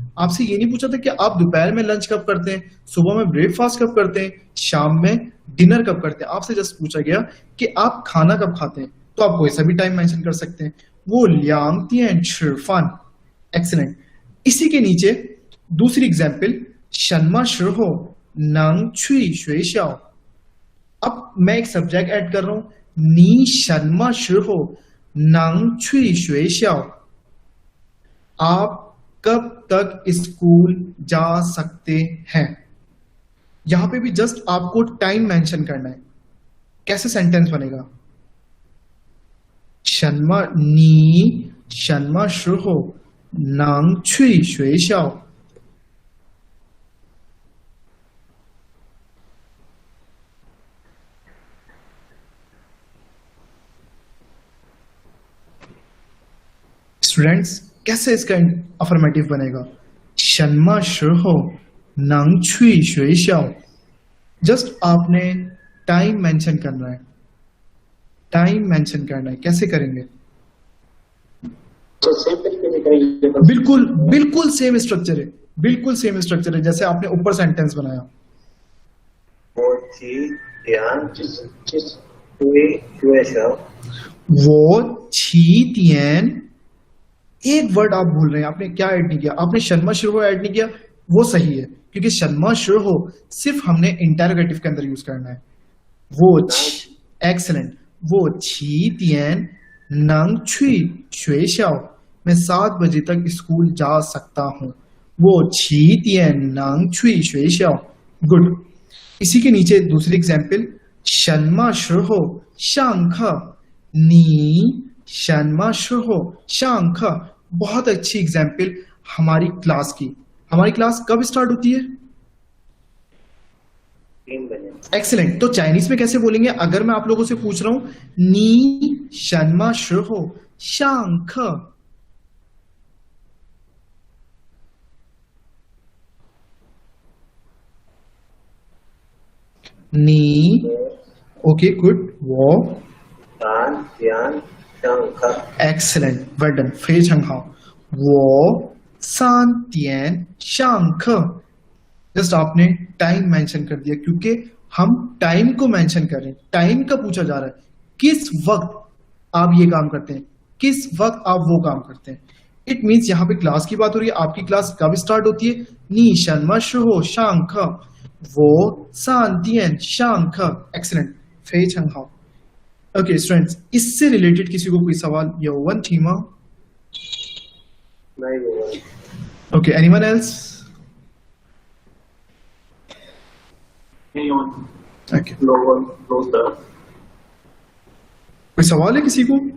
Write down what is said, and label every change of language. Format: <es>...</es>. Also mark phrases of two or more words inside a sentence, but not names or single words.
<hi>आपसे ये नहीं पूछा था कि आप दोपहर में लंच कब करते हैं, सुबह में ब्रेकफास्ट कब करते हैं, शाम में डिनर कब करते हैं। आपसे जस्ट पूछा गया कि आप खाना कब खाते हैं, तो आप कोई सा भी टाइम मेंशन कर सकते हैं।</hi> <zh>वो 2 点吃饭। एक्सीलेंट।</zh> <hi>इसी के नीचे दूसरी एग्जाम्पल,</hi> <zh>什么时候能去学校।</zh> <hi>अब मैं एक सब्जेक्ट ऐड कर रहा हूं,</hi> <zh>你什么时候能去学校।</zh> <hi>आप कब तक स्कूल जा सकते हैं। यहां पे भी जस्ट आपको टाइम मेंशन करना है। कैसे सेंटेंस बनेगा?</hi> <zh>你什么时候能去学校。</zh> <hi>स्टूडेंट्स, कैसे इसका अफर्मेटिव बनेगा?</hi> <zh>什么时候能去学校।</zh> <hi>जस्ट आपने टाइम मेंशन करना है, टाइम मेंशन करना है। कैसे करेंगे? तो सेम तरीके से करेंगे। बिल्कुल बिल्कुल सेम स्ट्रक्चर है, बिल्कुल सेम स्ट्रक्चर है जैसे आपने ऊपर सेंटेंस बनाया।</hi> <zh>我7点,</zh> <hi>एक वर्ड आप भूल रहे हैं। आपने क्या ऐड नहीं किया? आपने</hi> <zh>什么时候</zh> <hi>ऐड नहीं किया। वो सही है क्योंकि</hi> <zh>什么时候</zh> <hi>सिर्फ हमने इंटेरोगेटिव के अंदर यूज करना है।</hi> <zh>वो एक्सीलेंट। वो 7 点能去学校,</zh> <hi>मैं 7 बजे तक स्कूल जा सकता हूं।</hi> <zh>वो 7 点能去学校। गुड।</zh> <hi>इसी के नीचे दूसरी एग्जाम्पल,</hi> <zh>什么时候上课你什么时候上课।</zh> <hi>बहुत अच्छी एग्जाम्पल हमारी क्लास की। हमारी क्लास कब स्टार्ट होती है? एक्सीलेंट। तो चाइनीज में कैसे बोलेंगे? अगर मैं आप लोगों से पूछ रहा हूं</hi> <zh>你什么时候上课,</zh> <hi>नी,</hi> <en>okay good,</en> <hi>वो, एक्सीलेंट,</hi> <en>well done,</en> <zh>非常好，我3点上课।</zh> <hi>जस्ट आपने टाइम मेंशन कर दिया क्योंकि हम टाइम को मेंशन कर रहे हैं, टाइम का पूछा जा रहा है, किस वक्त आप ये काम करते हैं, किस वक्त आप वो काम करते हैं।</hi> <en>it means</en> <hi>यहाँ पे क्लास की बात हो रही है, आपकी क्लास कब स्टार्ट होती है?</hi> <zh>你什么时候上课，我3点上课.</zh> <hi>एक्सीलेंट,</hi> <zh>非常好。</zh> <en>okay students,</en> <hi>इससे रिलेटेड किसी को कोई सवाल या वन थी मां?</hi> <en>Okay, anyone else?</en> <hi>ओके, कोई सवाल है किसी को?</hi>